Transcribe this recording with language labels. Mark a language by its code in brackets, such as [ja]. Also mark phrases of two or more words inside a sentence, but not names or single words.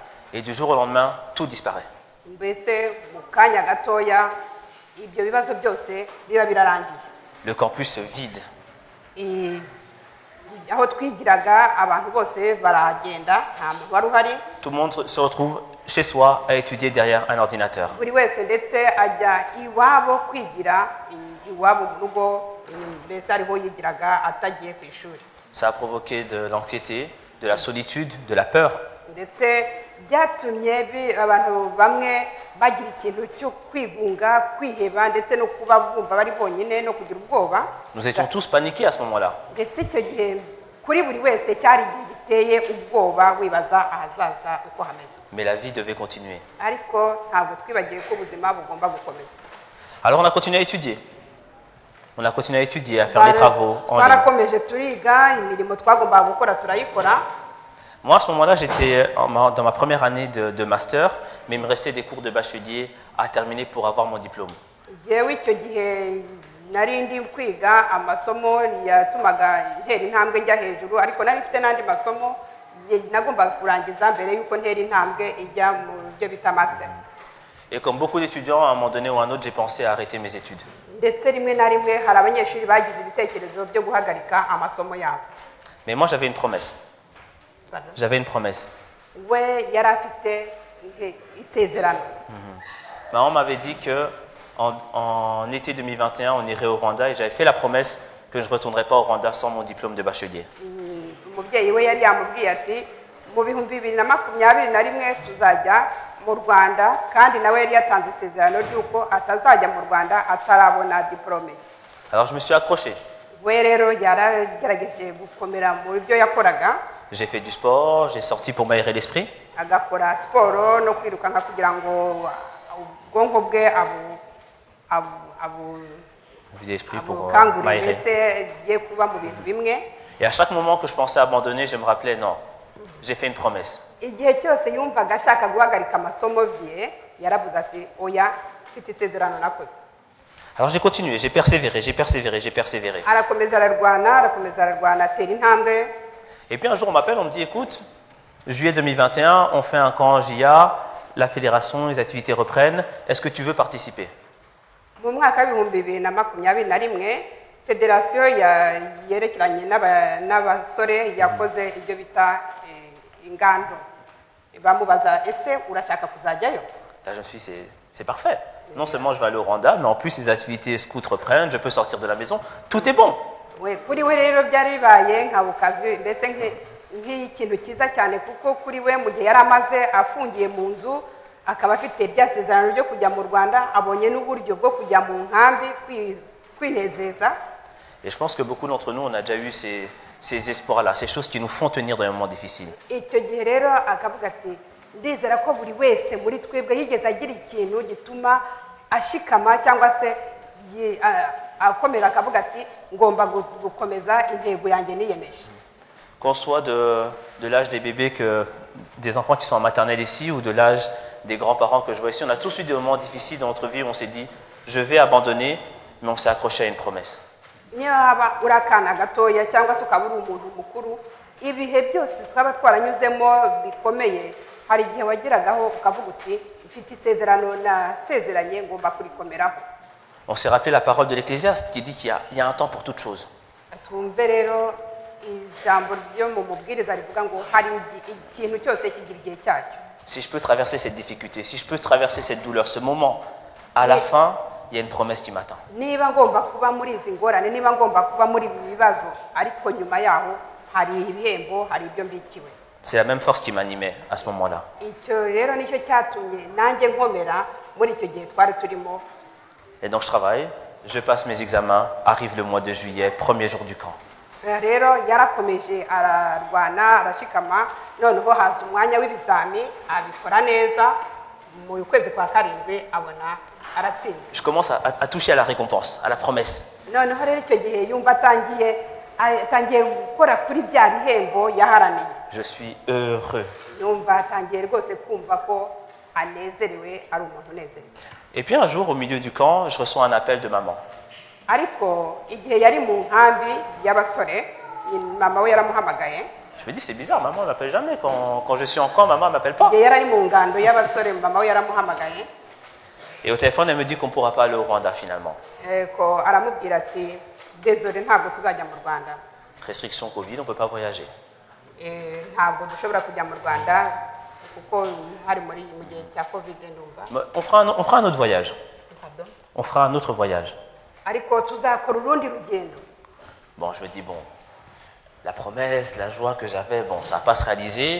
[fr] Et du jour au lendemain, tout disparaît. [rw] Mbese mu kanya gatoya ibyo bibazo byose biba birarangiye. [fr] Le campus se vide. [rw] Aho twigiraga abantu bose baragenda nta muntu wari uhari. [fr] Tout le monde se retrouve chez soi à étudier derrière un ordinateur. [rw] Buri wese ndetse ajya iwabo kwigira iwabo mu rugo mbese ariho yigiraga atagiye ku ishuri. [fr] Ça a provoqué de l'anxiété, de la solitude, de la peur. [rw] Ndetse byatumye abantu bamwe bagira ikintu cyo kwigunga, kwiheba ndetse no kuba bumva bari bonyine no kugira ubwoba. [fr] Nous étions tous paniqués à ce moment-là. [rw] Mbese icyo gihe kuri buri wese cyari igihe giteye ubwoba wibaza ahazaza uko hameze. [fr] Mais la vie devait continuer. [rw] Ariko ntabwo twibagiwe ko ubuzima bugomba gukomeza. [fr] Alors on a continué à étudier. On a continué à étudier, à faire les travaux en ligne. [rw] Twarakomeje turiga, imirimo twagombaga gukora turayikora. [fr] Moi, à ce moment-là, j'étais dans ma première année de master, mais il me restait des cours de bachelier à terminer pour avoir mon diplôme. [rw] Jewe icyo gihe nari ndi kwiga amasomo yatumaga ntera intambwe njya hejuru, ariko nari mfite n'andi masomo nagombaga kurangiza mbere y'uko ntera intambwe ijya mu byo bita master. [fr] Et comme beaucoup d'étudiants, à un moment donné ou à un autre, j'ai pensé à arrêter mes études. [rw] Ndetse rimwe na rimwe hari abanyeshuri bagize ibitekerezo byo guhagarika amasomo yabo. [fr] Mais moi, j'avais une promesse. J'avais une promesse. [rw] We yari afite isezerano. [fr] Maman m'avait dit que en été 2021, on irait au Rwanda et j'avais fait la promesse que je ne retournerais pas au Rwanda sans mon diplôme de bachelier. [rw] Umubyeyi we yari yamubwiye ati mu bihumbi 2021 tuzajya mu Rwanda, kandi nawe yari yatanze isezerano ry'uko atazajya mu Rwanda atarabona diplome. [fr] Alors je me suis accroché. [rw] We rero yaragerageje gukomera mu byo yakoraga. [fr] J'ai fait du sport, j'ai sorti pour m'aérer l'esprit. [rw] Agakora siporo no kwirukanka kugira ngo ubwonko bwe [fr] Vide l'esprit pour [rw] abukangurire [fr] m'aérer. [rw] mbese ye kuba mu bintu bimwe. [fr] Et à chaque moment que je pensais abandonner, je me rappelais, non, j'ai fait une promesse. [rw] Igihe cyose yumvaga ashaka guhagarika amasomo bye yaravuze ati oya, mfite isezerano nakoze. [fr] Alors j'ai continué, j'ai persévéré, j'ai persévéré, j'ai persévéré. [rw] Arakomeza ararwana atera intambwe. [fr] Et puis un jour on m'appelle, on me dit, écoute, juillet 2021, on fait un camp JA, la fédération, les activités reprennent, est-ce que tu veux participer? [rw] Mu mwaka w'ibihumbi 2021 federasiyo yerekeranye n'abasore yakoze ibyo bita ingando. Bamubaza ese urashaka kuzajyayo? [fr] Là je me suis dit, c'est parfait. Non seulement je vais aller au Rwanda, mais en plus les activités scouts reprennent, je peux sortir de la maison, tout est bon. [rw] Kuri we rero byari bibaye nka bukazi, mbese nk'ikintu cyiza cyane, kuko kuri we mu gihe yari amaze afungiye mu nzu akaba afite ibyasezerano ryo kujya mu Rwanda, abonye n'uburyo bwo kujya mu nkambi kwinezeza. [fr] Et je pense que beaucoup d'entre nous, on a déjà eu ces espoirs-là, ces choses qui nous font tenir dans les moments difficiles. [rw] Icyo gihe rero akavuga ati ndizera ko buri wese muri twebwe yigeze agira ikintu gituma ashikama cyangwa se akomera akavuga ati ngomba gukomeza intego yanjye niyemeje. [fr] Qu'on soit de l'âge des bébés, des enfants qui sont en maternelle ici, ou de l'âge des grands-parents que je vois ici, on a tous eu des moments difficiles dans notre vie où on s'est dit, je vais abandonner, mais on s'est accroché à une promesse. [rw] Niyo haba uri akana gatoya cyangwa se ukaba uri umuntu mukuru, ibihe byose twaba twaranyuzemo bikomeye, hari igihe wagiragaho ukavuga uti mfite isezerano nasezeranye ngomba kurikomeraho. [fr] On s'est rappelé la parole de l'Ecclésiaste qui dit qu'il y a un temps pour toute chose. [rw] Tumve rero ijambo ryo mu mubwiriza rivuga ngo hari ikintu cyose kigira igihe cyacyo. [fr] Si je peux traverser cette difficulté, si je peux traverser cette douleur, ce moment, à la fin, il y a une promesse qui m'attend. [rw] Niba ngomba kuba muri izi ngorane, niba ngomba kuba muri ibi bibazo, ariko nyuma yaho hari ibihembo, hari ibyo mbikiwe. [fr] C'est la même force qui m'animait à ce moment-là. [rw] Icyo rero nicyo cyatumye nanjye nkomera muri icyo gihe twari turimo. [fr] Et donc je travaille, je passe mes examens, arrive le mois de juillet, premier jour du camp. [rw] Rero yarakomeje ararwana arashikama, noneho haza umwanya w'ibizami abikora neza, mu kwezi kwa karindwi abona aratsinda. [fr] Je commence à toucher à la récompense, à la promesse. [rw] Noneho rero icyo gihe yumva atangiye gukora kuri bya bihembo yaharaniye. [fr] Je suis heureux. [rw] Yumva atangiye rwose kumva ko anezerewe, ari umuntu unezerewe. [fr] Et puis un jour, au milieu du camp, je reçois un appel de maman. [rw] Ariko igihe yari mu nkambi y'abasore, mama we yaramuhamagaye. [fr] Je me dis, c'est bizarre, maman ne m'appelle jamais. Quand je suis en camp, maman ne m'appelle pas. [rw] Igihe yari mu ngando y'abasore, mama we yaramuhamagaye. [fr] Et au téléphone, elle me dit qu'on ne pourra pas aller au Rwanda finalement. [rw] Ko aramubwira ati désolé ntabwo tuzajya mu Rwanda. [fr] Restriction Covid, on ne peut pas voyager. Ntabwo dushobora kujya mu Rwanda kuko hari mu gihe cya Covid ndumva. On fera un autre voyage. Pardon? On fera un autre voyage. [rw] Ariko tuzakora urundi rugendo. [fr] Bon, je me dis, bon, la promesse, la joie que j'avais, bon, ça ne va pas se réaliser.